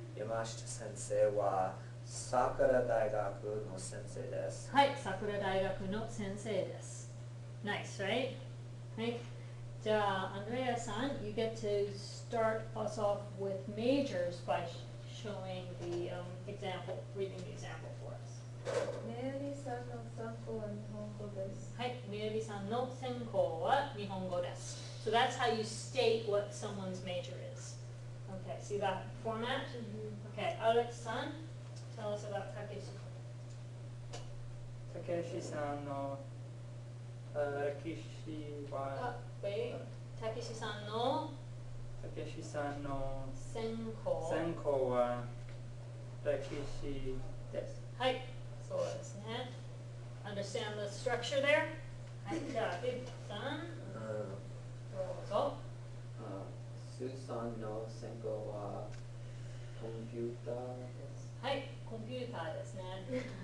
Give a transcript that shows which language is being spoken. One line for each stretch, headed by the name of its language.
Japanese: 山下先生は桜大学の先生です。はい、桜大学の先生です。
English: Nice, right? はい。じゃあ、Andreaさん, you get to start us off with majors by showing the example, reading the example for us.
Japanese: メアリーさんの参考は日本語です。はい、メアリさんの専攻は日本語です。
English: So that's how you state what someone's major is. Okay, see that format? Okay, Alex-san, tell us about Takeshi.
Japanese: たけしさんの歴史は、
English: wait, Takeshiさんの
Japanese: たけしさんの専攻は歴史です。はい、そうですね。
English: Understand the structure there?
Japanese: はい、じゃあ、ビッグさん、どうぞ。スーさんの専攻はコンピューターです。はい、コンピューターですね。